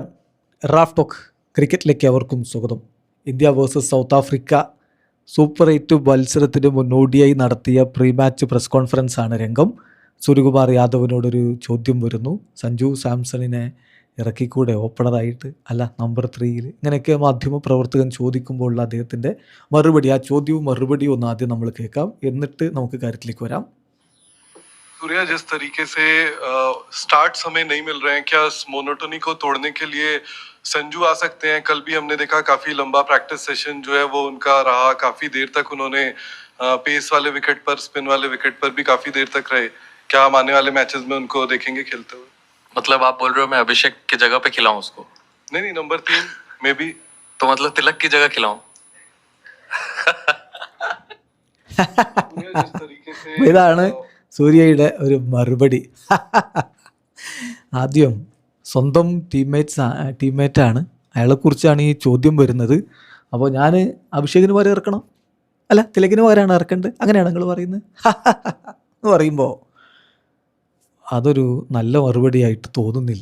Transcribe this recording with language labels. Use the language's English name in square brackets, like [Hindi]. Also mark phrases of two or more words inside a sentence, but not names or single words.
[Malayalam] റാഫ് ടോക്ക് ക്രിക്കറ്റിലേക്ക് അവർക്കും സ്വാഗതം. ഇന്ത്യ വേഴ്സസ് സൗത്ത് ആഫ്രിക്ക സൂപ്പർ 8 മത്സരത്തിന് മുന്നോടിയായി നടത്തിയ [English] pre match press conference [Malayalam] ആണ് രംഗം. സൂര്യകുമാർ യാദവിനോടൊരു ചോദ്യം വരുന്നു. സഞ്ജു സാംസണിനെ ഇറക്കിക്കൂടെ ഓപ്പണറായിട്ട്, അല്ല നമ്പർ 3-ൽ, ഇങ്ങനെയൊക്കെ മാധ്യമ പ്രവർത്തകൻ ചോദിക്കുമ്പോഴുള്ള അദ്ദേഹത്തിൻ്റെ മറുപടി, ആ ചോദ്യവും മറുപടിയും ഒന്ന് ആദ്യം നമ്മൾ കേൾക്കാം, എന്നിട്ട് നമുക്ക് കാര്യത്തിലേക്ക് വരാം. [Hindi] सूर्या, जिस तरीके से स्टार्ट्स हमें नहीं मिल रहे हैं, क्या इस मोनोटोनी को तोड़ने के लिए संजू आ सकते हैं? कल भी हमने देखा काफी लंबा [English] practice session [Hindi] जो है वो उनका रहा, काफी देर तक उन्होंने पेस वाले विकेट पर, स्पिन वाले विकेट पर भी काफी देर तक रहे. क्या हम आने वाले मैचेस में उनको देखेंगे खेलते हुए? मतलब आप बोल रहे हो मैं अभिषेक की जगह पे खिलाऊं उसको? नहीं, नंबर 3 में भी. तो मतलब तिलक की जगह खिलाऊं? जिस तरीके से [Malayalam] ഇതാണ് സൂര്യയുടെ ഒരു മറുപടി. ആദ്യം സ്വന്തം ടീംമേറ്റാണ്, അയാളെക്കുറിച്ചാണ് ഈ ചോദ്യം വരുന്നത്. അപ്പോൾ ഞാൻ അഭിഷേകിന് പകരം ഇറക്കണം, അല്ല തിലകിന് പകരമാണ് ഇറക്കേണ്ടത്, അങ്ങനെയാണ് നിങ്ങൾ പറയുന്നത് എന്ന് പറയുമ്പോൾ അതൊരു നല്ല മറുപടിയായിട്ട് തോന്നുന്നില്ല.